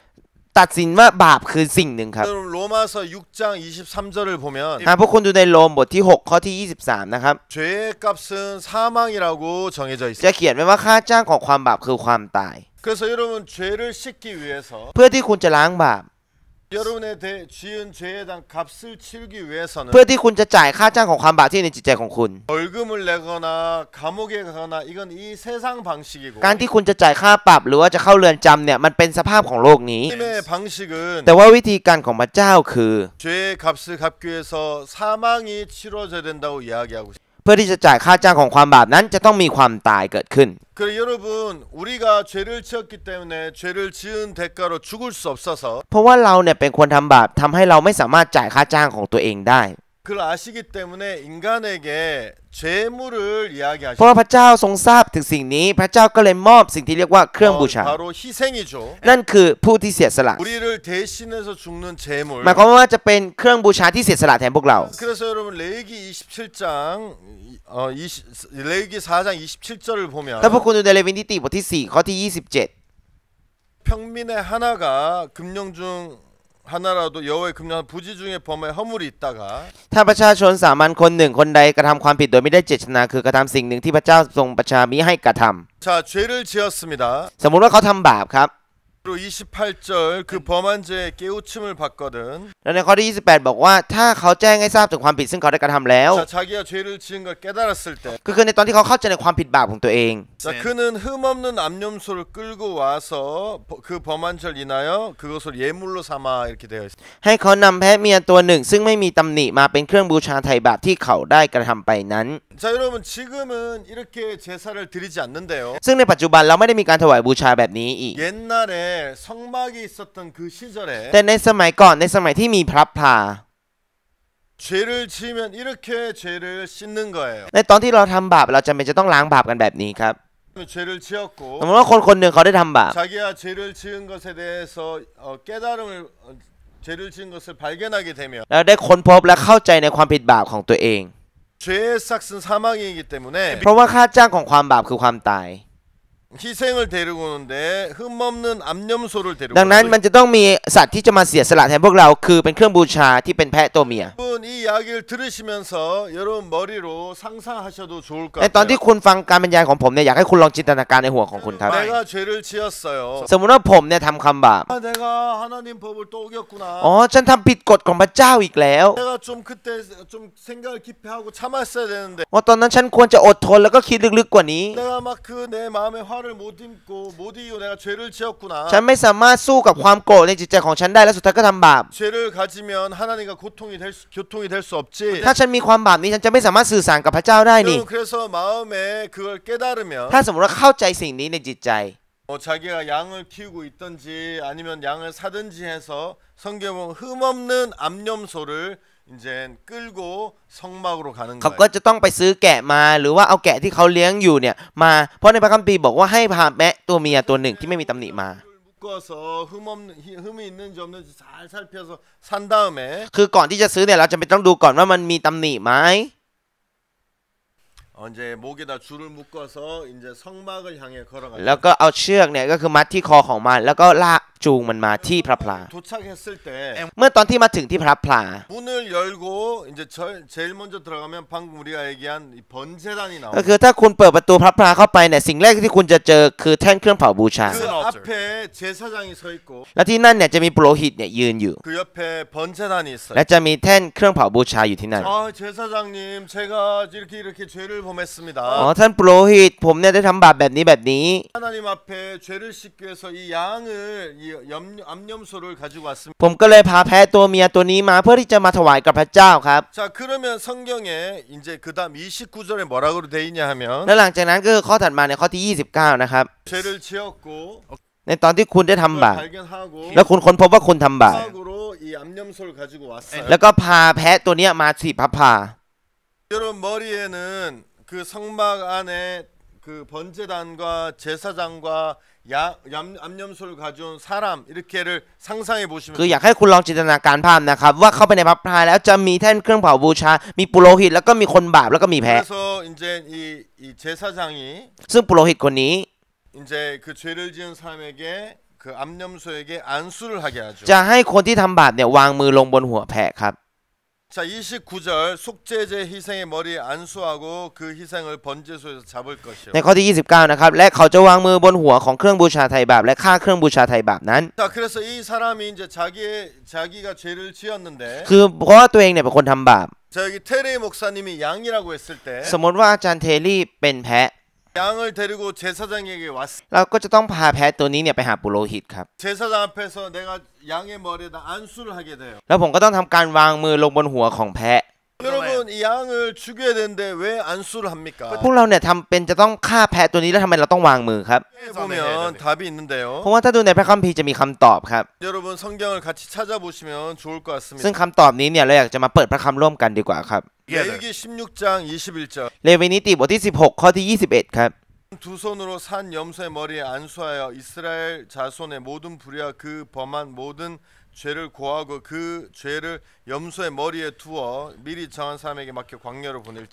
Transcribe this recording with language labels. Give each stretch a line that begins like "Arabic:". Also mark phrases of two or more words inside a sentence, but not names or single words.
Thai: ตัดสินว่าบาปคือสิ่งหนึ่งครับ
Korean: 여러분 로마서 6장 23절을 보면
Thai: หากพวกคุณดูในโรมบทที่ 6 ข้อที่ 23 นะครับ
Korean: 죄의 값은 사망이라고 정해져
Thai: จะ
Korean: 있어요.
Thai: เขียนไว้ว่าค่าจ้างของความบาปคือความตาย
Korean: 그래서 여러분 죄를 씻기 위해서
Thai: เพื่อที่คุณจะล้างบาป
Korean: 여러분의 지은 죄에 대한 값을 치르기 위해서는
Thai: เพื่อที่คุณจะจ่ายค่าจ้างของความบาปที่ในจิตใจของคุณ
Korean: 벌금을 내거나 감옥에 가거나 이건 이 세상 방식이고
Thai: การที่คุณจะจ่ายค่าปรับหรือว่าจะเข้าเรือนจำเนี่ยมันเป็นสภาพของโลกนี้
Korean: 하나님의 방식은
Thai: แต่ว่าวิธีการของพระเจ้าคือ
Korean: 죄의 값을 갚기 위해서 사망이 치러져야 된다고 이야기하고 있습니다.
Thai: เพื่อที่จะจ่ายค่าจ้างของความบาปนั้นจะต้องมีความตายเกิดขึ้น
Korean: 그래 여러분 우리가 죄를 지었기 때문에 죄를 지은 대가로 죽을 수 없어서
Thai: เพราะว่าเราเนี่ยเป็นคนทำบาปทำให้เราไม่สามารถจ่ายค่าจ้างของตัวเองได้
Korean: 그걸 아시기 때문에 인간에게 죄물을
Thai: เพราะว่า
Korean: 이야기하십니다.
Thai: พระเจ้าทรงทราบถึงสิ่งนี้พระเจ้าก็เลยมอบสิ่งที่เรียกว่าเครื่องบูชา
Korean: 바로 희생이죠.
Thai: นั่นคือผู้ที่เสียสละ
Korean: 우리를 대신해서 죽는 제물.
Thai: หมายความว่าจะเป็นเครื่องบูชาที่เสียสละแทนพวกเรา
Korean: 그래서 여러분 레위기 27장 레위기 4장 27절을 보면
Thai: ถ้าพวกคุณดูในเลวีนิติบทที่ 4 ข้อที่ 27
Korean: 평민의 하나가 금령 중 하나라도 여호와의 금령 부지 중에 범하여 허물이 있다가
Thai: ถ้าประชาชนสามัญคนหนึ่งคนใดกระทำความผิดโดยไม่ได้เจตนาคือกระทำสิ่งหนึ่งที่พระเจ้าทรงประชามิให้กระท
Korean: 자 죄를 지었습니다.
Thai: ำสมมุติว่าเขาทำบาปครับ
Korean: 그리고 28절 그 범한 죄에 깨우침을 받거든
Thai: แล้วในข้อที่ 28 บอกว่าถ้าเขาแจ้งให้ทราบถึงความผิดซึ่งเขาได้กระทำแล้ว
Korean: 자 자기가 죄를 지은 걸 깨달았을 때
Thai: ก็คือในตอนที่เขาเข้าใจในความผิดบาปของตัวเอง
Korean: 자 그는 흠없는 암염소를 끌고 와서 그 범한 죄를 인하여 그것을 예물로 삼아 이렇게 되어 있습니다.
Thai: ให้เขานำแพะเมียตัวหนึ่งซึ่งไม่มีตำหนิมาเป็นเครื่องบูชาไถ่บาปที่เขาได้กระทำไปนั้น
Korean: 자 여러분 지금은 이렇게 제사를 드리지 않는데요.
Thai: ซึ่งในปัจจุบันเราไม่ได้มีการถวายบูชาแบบนี้อีก
Korean: 옛날에 성막이 있었던 그 시절에
Thai: แต่ในสมัยก่อนในสมัยที่มีพระพลา
Korean: 죄를 지으면 이렇게 죄를 씻는 거예요.
Thai: ในตอนที่เราทำบาปเราจำเป็นจะต้องล้างบาปกันแบบนี้ครับ
Korean: 죄를 지었고
Thai: สมมติว่าคนคนหนึ่งเขาได้ทำบาป
Korean: 자기가 죄를 지은 것에 대해서 깨달음을 죄를 지은 것을 발견하게 되면
Thai: แล้วได้ค้นพบและเข้าใจในความผิดบาปของตัวเอง
Korean: 죄의 삭은 사망이기 때문에
Thai: เพราะว่าค่าจ้างของความบาปคือความตาย
Korean: 희생을 데리고 오는데 흠없는 암염소를 데리고
Thai: ดังนั้น
Korean: 오는데
Thai: มันจะต้องมีสัตว์ที่จะมาเสียสละแทนพวกเราคือเป็นเครื่องบูชาที่เป็นแพะตัวเมีย
Korean: 여러분 이 이야기를 들으시면서 여러분 머리로 상상하셔도 좋을 것
Thai: ในตอนที่
Korean: 같아요.
Thai: คุณฟังการบรรยายของผมเนี่ยอยากให้คุณลองจินตนาการในหัวของคุณครับ
Korean: 내가 죄를 지었어요.
Thai: สมมุติว่าผมเนี่ยทำคำบาป
Korean: 내가 하나님 법을 또 어겼구나.
Thai: อ๋อฉันทำผิดกฎของพระเจ้าอีกแล้ว
Korean: 내가 좀 그때 좀 생각을 깊이 하고 참았어야 되는데
Thai: ว่าตอนนั้นฉันควรจะอดทนแล้วก็คิดลึกๆกว่านี้
Korean: 내가 막 그 내 마음의 화를 못 이기고 내가 죄를 지었구나.
Thai: ฉันไม่สามารถสู้กับความโกรธในจิตใจของฉันได้และสุดท้ายก็ทำบาป
Korean: 죄를 가지면 하나님과 교통이 될 수 없지.
Thai: ถ้าฉันมีความบาปนี้ฉันจะไม่สามารถสื่อสารกับพระเจ้าได้นี่
Korean: 여러분 그래서 마음에 그걸 깨달으면
Thai: ถ้าสมมติว่าเข้าใจสิ่งนี้ในจิตใจ
Korean: 자기가 양을 키우고 있든지 아니면 양을 사든지 해서 성경은 흠없는 암염소를 이제 끌고 성막으로 가는
Thai: เขาก็
Korean: 거예요.
Thai: จะต้องไปซื้อแกะมาหรือว่าเอาแกะที่เขาเลี้ยงอยู่เนี่ยมาเพราะในพระคัมภีร์บอกว่าให้พาแมะตัวเมียตัวหนึ่งที่ไม่มีตำหนิมา
Korean: 묶어서 흠이 있는지 없는지 잘 살펴서 산 다음에
Thai: คือก่อนที่จะซื้อเนี่ยเราจำเป็นต้องดูก่อนว่ามันมีตำหนิไหม
Korean: 이제 목에다 줄을 묶어서 이제 성막을 향해 걸어가요.
Thai: แล้วก็เอาเชือกเนี่ยก็คือมัดที่คอของมันแล้วก็ลากจูงมันมาที่พระพลา
Korean: 도착했을 때
Thai: เมื่อตอนที่มาถึงที่พระพลา
Korean: 문을 열고 이제 제일 먼저 들어가면 방금 우리가 얘기한 이 번제단이
Thai: ก็
Korean: 나옵니다.
Thai: คือถ้าคุณเปิดประตูพระพลาเข้าไปเนี่ยสิ่งแรกที่คุณจะเจอคือแท่นเครื่องเผาบูชา
Korean: 그 앞에 제사장이 서 있고
Thai: และที่นั่นเนี่ยจะมีปุโรหิตเนี่ยยืนอยู่
Korean: 그 옆에 번제단이 있어요.
Thai: และจะมีแท่นเครื่องเผาบูชาอยู่ที่นั่น
Korean: 제사장님 제가 이렇게 죄를 อ๋อ 범했습니다.
Thai: ท่านปุโรหิตผมเนี่ยได้ทำบาปแบบนี้
Korean: 하나님 앞에 죄를 씻기 위해서 이 양을 이 암염소를 가지고 왔습니다.
Thai: ผมก็เลยพาแพะตัวเมียตัวนี้มาเพื่อที่จะมาถวายกับพระเจ้าครับ
Korean: 자 그러면 성경에 이제 그다음 29절에 뭐라고 돼 있냐 하면
Thai: แล้วหลังจากนั้นก็คือข้อถัดมาในข้อที่ 29 นะครับ
Korean: 죄를 지었고
Thai: ในตอนที่คุณได้ทำบาป
Korean: 발견하고
Thai: แล้วคุณค้นพบว่าคุณทำบาป
Korean: 으로 이 암염소를 가지고 왔어요.
Thai: แล้วก็พาแพะตัวเนี้ยมาที่พระพลา
Korean: 여러분 머리에는 그 성막 안에 그 번제단과 제사장과 암염소를 가져온 사람 이렇게를 상상해 보시면
Thai: คืออยากให้คุณลองจินตนาการภาพนะครับว่าเข้าไปในพระพลาแล้วจะมีแท่นเครื่องเผาบูชา มีปุโรหิตแล้วก็มีคนบาปแล้วก็มีแพะ
Korean: 그래서 이제 이 제사장이
Thai: ซึ่งปุโรหิตคนนี้
Korean: 이제 그 죄를 지은 사람에게 그 암염소에게 안수를 하게 하죠.
Thai: จะให้คนที่ทำบาปเนี่ยวางมือลงบนหัวแพะครับ
Korean: 자 29절 속죄제 희생의 머리에 안수하고 그 희생을 번제소에서 잡을 것이요.
Thai: ในข้อที่ 29 นะครับและเขาจะวางมือบนหัวของเครื่องบูชาไถ่บาปและฆ่าเครื่องบูชาไถ่บาปนั้น
Korean: 자 그래서 이 사람이 이제 자기가 죄를 지었는데
Thai: คือเพราะว่าตัวเองเนี่ยเป็นคนทำบาป
Korean: 자 여기 테레 목사님이 양이라고 했을 때
Thai: สมมติว่าอาจารย์เทลลี่เป็นแพะ
Korean: 양을 데리고 제사장에게 왔을
Thai: เราก็จะต้องพาแพะตัวนี้เนี่ยไปหาปุโรหิตครับ
Korean: 제사장 앞에서 내가 양의 머리에다 안수를 하게 돼요.
Thai: แล้วผมก็ต้องทำการวางมือลงบนหัวของแพะ
Korean: 여러분 이 양을 죽여야 되는데 왜 안수를 합니까?
Thai: พวกเราเนี่ยทำเป็นจะต้องฆ่าแพะตัวนี้แล้วทำไมเราต้องวางมือครับ
Korean: 보면 답이 있는데요.
Thai: เพราะว่าถ้าดูในพระคัมภีร์จะมีคำตอบครับ
Korean: 여러분 성경을 같이 찾아보시면 좋을 것
Thai: ซึ่ง
Korean: 같습니다.
Thai: คำตอบนี้เนี่ยเราอยากจะมาเปิดพระคำร่วมกันดีกว่าครับ
Korean: 레위기 16장 21절
Thai: เลวีนิติบทที่ 16 ข้อที่ 21 ครับ
Korean: 두 손으로 산 염소의 머리에 안수하여 이스라엘 자손의 모든 불의와 그 범한 모든 죄를 고하고 그 죄를 염소의 머리에 두어 미리 정한 사람에게 맡겨 광야로 보낼지.